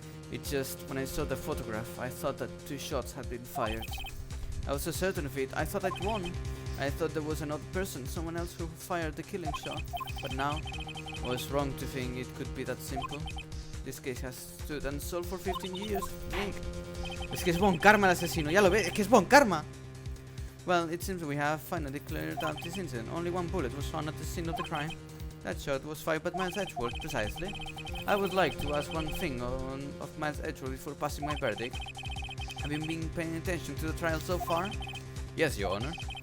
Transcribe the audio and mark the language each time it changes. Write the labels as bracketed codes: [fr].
[en] It's just, when I saw the photograph, I thought that 2 shots had been fired. I was so certain of it, I thought I'd won. I thought there was another person, someone else who fired the killing shot. But now, I was wrong to think it could be that simple. This case has stood unsolved for 15 years, Nick. [es] Es que es Von Karma el asesino, ya lo ves, es que es Von Karma. [en] Well, it seems we have finally cleared up this incident. Only 1 bullet was found at the scene of the crime. That shot was fired by Miles Edgeworth, precisely. I would like to ask one thing of Miles Edgeworth before passing my verdict. Have you been paying attention to the trial so far? Yes, Your Honor.